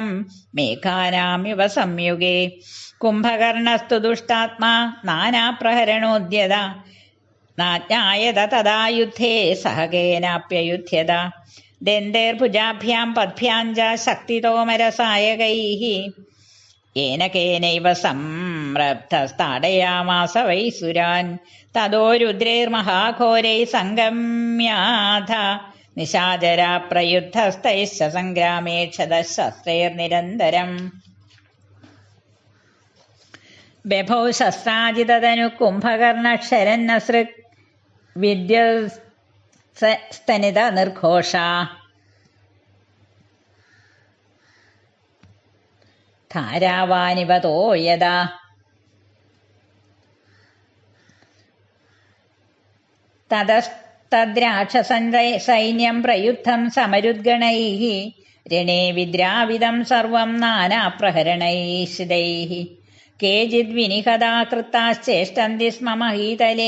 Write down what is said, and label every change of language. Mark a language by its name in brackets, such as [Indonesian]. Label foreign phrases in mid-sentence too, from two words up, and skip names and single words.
[Sanskrit] മേഘാനാമിവ സംയുഗേ കുംഭകർണസ്തു ദുഷ്ടാത്മാ നാനാപ്രഹരണോദ്യത നാജ്ഞായത തഥാ യുദ്ധേ സഹകേനാപ്യയുധ്യത ദന്തേർഭുജാഭ്യാം പദ്ഭ്യാം ച ശക്തിതോമരസായകൈः येन केनैव संरब्धस्ताडयामास वै सुरान् ततो रुद्रैर्महाघोरैः सङ्गम्याथ निशाचरा प्रयुद्धस्तैश्च सङ्ग्रामे क्षतशस्त्रैर्निरन्तरम् बभौ शस्त्राजिततनुः कुम्भकर्णक्षरन्नसृक् विद्युस्तनित निर्घोषा ധാരാവാനിവതോ യഥാ തതസ്തദ്രാക്ഷസൈന്യം പ്രയുദ്ധം സമരുദ്ഗണൈः രണേ വിദ്രാവിദം സർവം നാനാപ്രഹരണൈശ്ചിതൈः കേചിദ് വിനിഹതാ കൃത്താശ്ചേഷ്ടന്തി സ്മ മഹീതലേ